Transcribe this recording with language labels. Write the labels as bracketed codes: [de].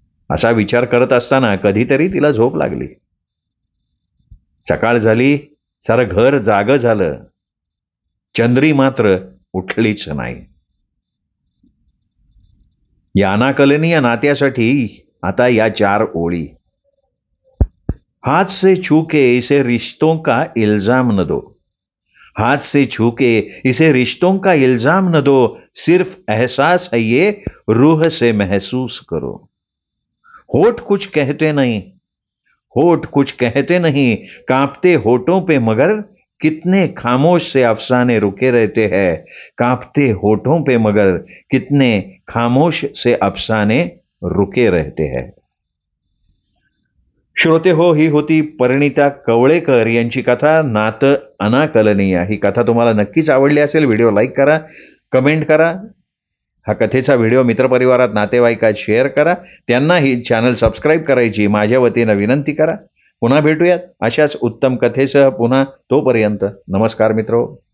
[mr] असा विचार करत असताना कधीतरी तिला झोप लागली. सकाळ झाली, सारं घर जागं झालं. चंद्री मात्र उठलीच नाही. या अनाकलनीय या नात्यासाठी आता या 4 ओळी. [hi] हाथ से छूके इसे रिश्तों का इल्जाम न दो. हाथ से छूके इसे रिश्तों का इल्जाम न दो. सिर्फ एहसास है ये, रूह से महसूस करो. होठ कुछ कहते नहीं, होठ कुछ कहते नहीं, कांपते होठों पे मगर कितने खामोश से अफसाने रुके रहते हैं. कांपते होठों पे मगर कितने खामोश से अफसाने रुके रहते हैं. [mr] श्रोते हो, ही होती परिणिता कवळेकर यांची कथा नातं अनाकलनीय. ही कथा तुम्हाला नक्कीच आवडली असेल. व्हिडिओ लाईक करा, कमेंट करा. हा कथेचा व्हिडिओ मित्रपरिवारात, नातेवाईकात शेअर करा. त्यांनाही चॅनल सबस्क्राईब करायची माझ्या वतीनं विनंती करा. पुन्हा भेटूयात अशाच उत्तम कथेसह पुन्हा. तोपर्यंत नमस्कार मित्रो.